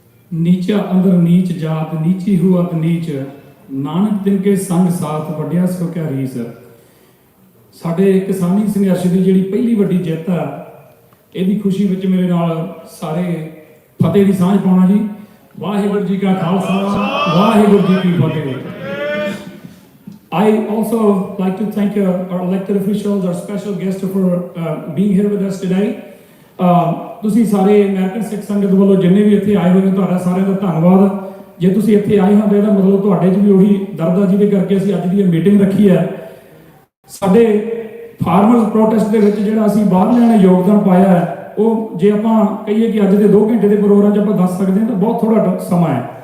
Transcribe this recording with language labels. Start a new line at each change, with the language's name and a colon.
Punjabi: नीचा अंदर नीच जात नीची हुआ नीच नानक तिनके संग साथ वड्या सो क्या रीस। ਸਾਡੇ ਕਿਸਾਨੀ ਸੰਘਰਸ਼ ਦੀ ਜਿਹੜੀ ਪਹਿਲੀ ਵੱਡੀ ਜਿੱਤ ਆ ਇਹਦੀ ਖੁਸ਼ੀ ਵਿੱਚ ਮੇਰੇ ਨਾਲ ਸਾਰੇ ਫਤਿਹ ਦੀ ਸਾਂਝ ਪਾਉਣਾ ਜੀ। ਵਾਹਿਗੁਰੂ ਜੀ ਕਾ ਖਾਲਸਾ ਵਾਹਿਗੁਰੂ ਜੀ ਕੀ ਫਤਿਹ।
English: I also like to thank our elected officials, our special guests for being here with us today.
Punjabi: ਤੁਸੀਂ ਸਾਰੇ ਅਮਰੀਕਨ ਸਿੱਖ ਸੰਗਤ ਵੱਲੋਂ ਜਿੰਨੇ ਵੀ ਇੱਥੇ ਆਏ ਹੋਏ ਨੇ ਤੁਹਾਡਾ ਸਾਰਿਆਂ ਦਾ ਧੰਨਵਾਦ। ਜੇ ਤੁਸੀਂ ਇੱਥੇ ਆਏ ਹੋ ਤਾਂ ਇਹਦਾ ਮਤਲਬ ਤੁਹਾਡੇ 'ਚ ਵੀ ਉਹੀ ਦਰਦ ਆ ਜਿਹਦੇ ਕਰਕੇ ਅਸੀਂ ਅੱਜ ਦੀ ਇਹ ਮੀਟਿੰਗ ਰੱਖੀ ਹੈ। ਸਾਡੇ ਫਾਰਮਰਸ ਪ੍ਰੋਟੈਸਟ ਦੇ ਵਿੱਚ ਜਿਹੜਾ ਅਸੀਂ ਬਾਹਰਲਿਆਂ ਨੇ ਯੋਗਦਾਨ ਪਾਇਆ ਹੈ ਉਹ ਜੇ ਆਪਾਂ ਕਹੀਏ ਕਿ ਅੱਜ ਦੇ 2 ਘੰਟੇ ਦੇ ਪ੍ਰੋਗਰਾਮ 'ਚ ਆਪਾਂ ਦੱਸ ਸਕਦੇ ਹਾਂ ਤਾਂ ਬਹੁਤ ਥੋੜਾ ਸਮਾਂ ਹੈ।